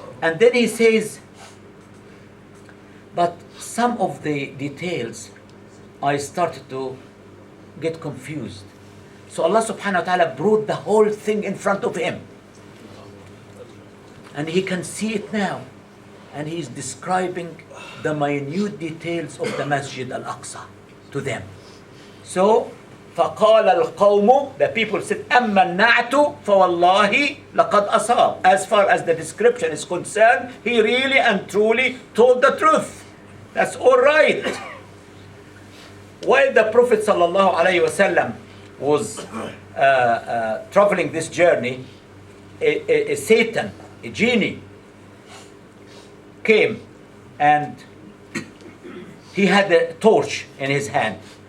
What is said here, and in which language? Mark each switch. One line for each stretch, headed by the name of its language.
English: And then he says, but some of the details, I started to get confused. So Allah subhanahu wa ta'ala brought the whole thing in front of him. And he can see it now. And he's describing the minute details of the Masjid al-Aqsa to them.
Arabic: So, فَقَالَ الْقَوْمُ,
English: the people said,
Arabic: أَمَّا النَّعْتُ فَوَاللَّهِ لَقَدْ أَصَابَ.
English: As far as the description is concerned, he really and truly told the truth. That's all right. While the Prophet ﷺ was traveling this journey, a Satan, a genie, came and he had a torch in his hand.